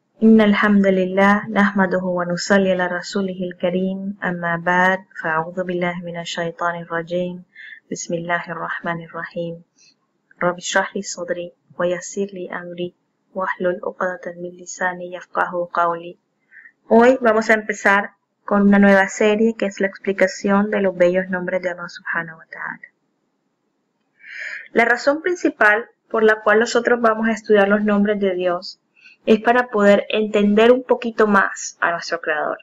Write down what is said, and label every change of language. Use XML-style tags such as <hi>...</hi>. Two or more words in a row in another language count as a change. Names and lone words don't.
<ar>إن الحمد لله نحمده ونصلي على رسوله الكريم أما بعد فأعوذ بالله من الشيطان الرجيم بسم الله الرحمن الرحيم رب اشرح لي صدري ويسر لي أمري واحلل عقدة من لساني يفقهوا قولي.</ar> <es>Hoy vamos a empezar con una nueva serie que es la explicación de los bellos nombres de Allah</es> <ar>سبحانه وتعالى.</ar> <es>La razón principal por la cual nosotros vamos a estudiar los nombres de Dios es para poder entender un poquito más a nuestro Creador.</es>